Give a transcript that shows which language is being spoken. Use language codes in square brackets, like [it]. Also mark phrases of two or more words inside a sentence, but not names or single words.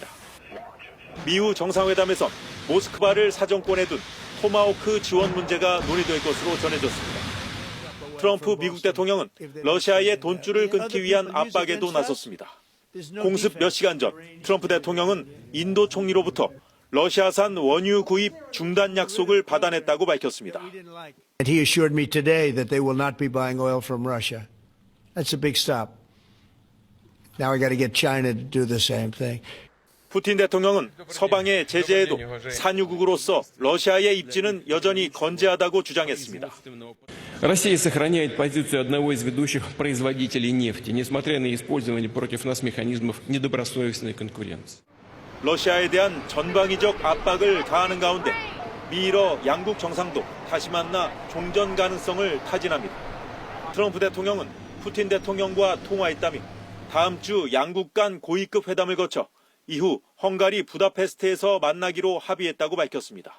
[ko] 미우 정상회담에선 모스크바를 사정권에 둔 토마호크 지원 문제가 논의될 것으로 전해졌습니다. 트럼프 미국 대통령은 러시아의 돈줄을 끊기 위한 압박에도 나섰습니다. 공습 몇 시간 전 트럼프 대통령은 인도 총리로부터 러시아산 원유 구입 중단 약속을 받아냈다고 밝혔습니다. [en] And he assured me today that they will not be buying oil from Russia. That's a big stop. Now I got to get China to do the same thing. [ko] 푸틴 대통령은 서방의 제재에도 산유국으로서 러시아의 입지는 여전히 건재하다고 주장했습니다. [ru] Россия сохраняет позицию одного из ведущих производителей нефти, несмотря на использование против нас механизмов недобросовестной конкуренции. [ko] 러시아에 대한 전방위적 압박을 가하는 가운데 미러 양국 정상도 다시 만나 종전 가능성을 타진합니다. 트럼프 대통령은 푸틴 대통령과 통화했다며 다음 주 양국 간 고위급 회담을 거쳐 이후 헝가리 부다페스트에서 만나기로 합의했다고 밝혔습니다.